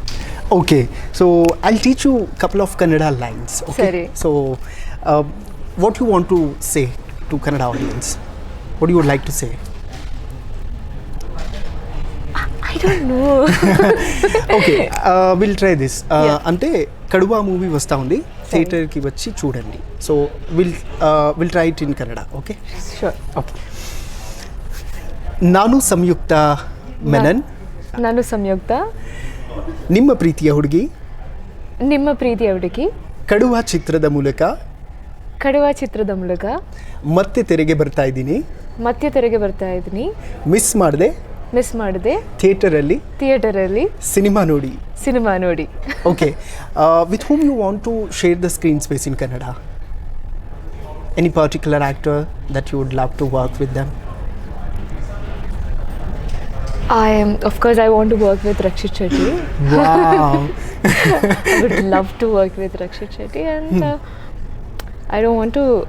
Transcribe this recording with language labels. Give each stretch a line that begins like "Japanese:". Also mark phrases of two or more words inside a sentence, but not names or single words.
English: Okay, so I'll teach you a couple of Kannada lines. Okay, Sorry. so what you want to say to Kannada audience? What you would like to say? I don't know. okay will try this Yeah.
Telugu: అంటే కడువా మూవీ వస్తూ ఉంది థియేటర్కి వచ్చి చూడండి
English: so will try it in Kannada okay Sure.
Kannada: ఓకే ನಾನು ಸಂಯುಕ್ತ ಮೆನನ್ ನಾನು ಸಂಯುಕ್ತ, ನಿಮ್ಮ ಪ್ರೀತಿಯ ಹುಡುಗಿ ನಿಮ್ಮ ಪ್ರೀತಿಯ ಹುಡುಗಿ, ಕಡುವಾ ಚಿತ್ರದ ಮೂಲಕ ಕಡುವ ಚಿತ್ರದ ಮೂಲಕ ಮತ್ತೆ ತೆರೆಗೆ ಬರ್ತಾ ಇದ್ದೀನಿ ಮತ್ತೆ ತೆರೆಗೆ ಬರ್ತಾ ಇದ್ದೀನಿ. ಮಿಸ್ ಮಾಡಿದೆ ಮಿಸ್ ಮಾಡಿದೆ, ಥಿಯೇಟರಲ್ಲಿ ಸಿನಿಮಾ ನೋಡಿ ಸಿನಿಮಾ ನೋಡಿ.
English: okay with whom you want to share the screen space in Kannada? Any particular actor that you would love to work with them? Of course, I want to work with Rakshit Shetty. Wow. I would love to work with Rakshit Shetty, and I don't want to.